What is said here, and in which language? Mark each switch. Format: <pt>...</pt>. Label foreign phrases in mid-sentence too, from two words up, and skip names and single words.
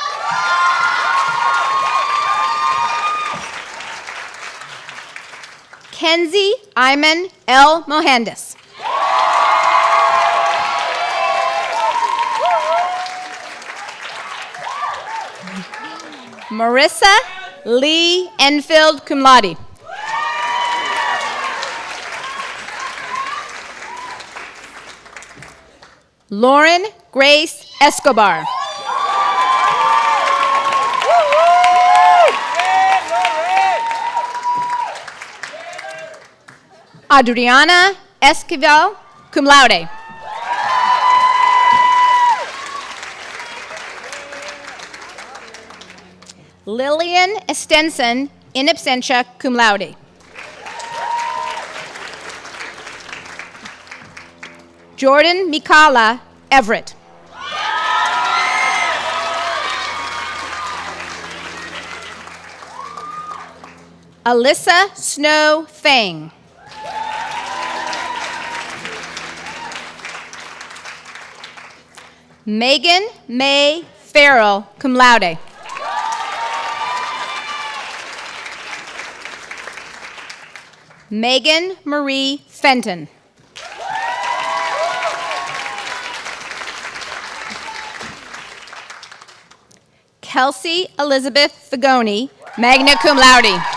<en>Kenzie Ayman El Mohandes. Marissa Lee Enfield,</en> <la>cum laude.</la> <en>Lauren Grace Escobar. Adriana Esquivel,</en> <la>cum laude.</la> <en>Lillian Estenson,</en> <la>in absentia, cum laude.</la> <en>Jordan Mikala Everett. Alyssa Snow Fang. Megan May Farrell,</en> <la>cum laude.</la> <en>Megan Marie Fenton. Kelsey Elizabeth Fagoni,</en> <la>magna cum laude.</la>